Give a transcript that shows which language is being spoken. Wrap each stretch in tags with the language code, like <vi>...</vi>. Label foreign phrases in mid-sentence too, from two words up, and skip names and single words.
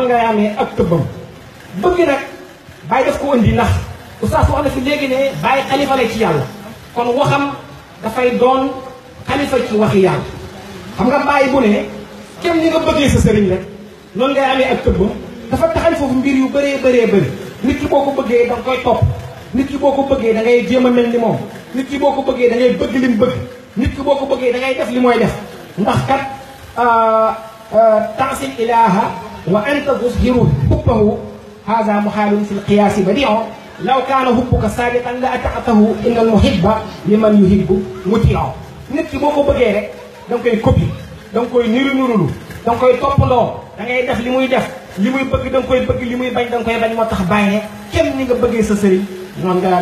<wo>ngay amee ak tëbbam bëgg nag bàyyi daf ko indi ndax oustaz wax na fi léegi ne bàyyi xalifa la ci yàlla kon waxam dafay doon xalifa ci waxi yàlla xam nga bàyyi bu ne kenn ni nga bëggee sa sëriñ rek noonu ngay amee ak tëbbam dafa taxal foofu mbir yu bëree bëri nit ki boo ko bëggee da nga koy topp nit ki boo ko bëggee da ngay jéem a mel ni moom nit ki boo ko bëggee da ngay bëgg li mu bëgg nit ki boo ko bëggee da ngay def li mooy def ndax kat</wo> <ar>تعصي الإله وأنت تظهر حبه هذا محال في القياس بديع لو كان حبك صادقا لأطعته إن المحب لمن يحب مطيع</ar> <wo>nit ki boo ko bëggee rek da nga koy copie da nga koy nurulu da nga koy toppandoo da ngay def li muy def li muy bëgg da nga koy bëgg li muy bañ da nga koy bañ moo tax bàyyi ne kenn ni nga bëggee sa sëriñ noonu nga</wo>